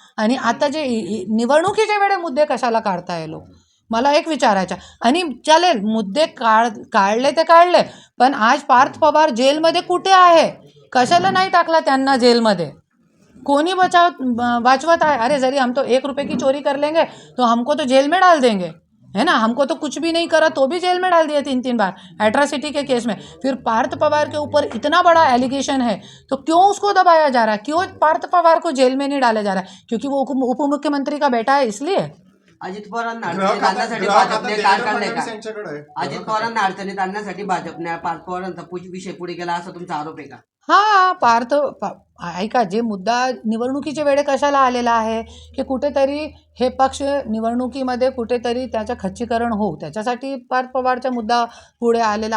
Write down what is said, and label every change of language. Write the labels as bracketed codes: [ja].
[mr] आणि आता जे निवडणुकीच्या वेळे मुद्दे कशाला काढताय लोक, मला एक विचारायचं. आणि चालेल मुद्दे काढले ते काढले, पण आज पार्थ पवार जेलमध्ये कुठे आहे, कशाला नाही टाकला त्यांना जेलमध्ये, कोणी वाचवत आहे. [hi] अरे जरी हम तो 1 रुपये की चोरी कर लेंगे तो हमको तो जेल में डाल देंगे, है ना. हमको तो कुछ भी नहीं करा तो भी जेल में डाल दिया 3-3 बार एट्रॉसिटी के केस में. फिर पार्थ पवार के ऊपर इतना बड़ा एलिगेशन है तो क्यों उसको दबाया जा रहा है, क्यों पार्थ पवार को जेल में नहीं डाला जा रहा है, क्योंकि वो उप मुख्यमंत्री का बेटा है इसलिए. [mr] अजित पवारांना अडचणीत आणण्यासाठी भाजपने काय काढलंय का? यांच्याकडे अजित पवारांना अडचणीत आणण्यासाठी भाजपने पार्थ पवारांचा विषय पुढे गेला असा तुमचा आरोप आहे का? हां, ऐका, जे मुद्दा निवडणुकीच्या वेळे कशाला आलेला आहे की कुठेतरी हे पक्ष निवडणुकीमध्ये कुठेतरी त्याचं खच्चीकरण होऊ, त्याच्यासाठी पार्थ पवारचा मुद्दा पुढे आलेला.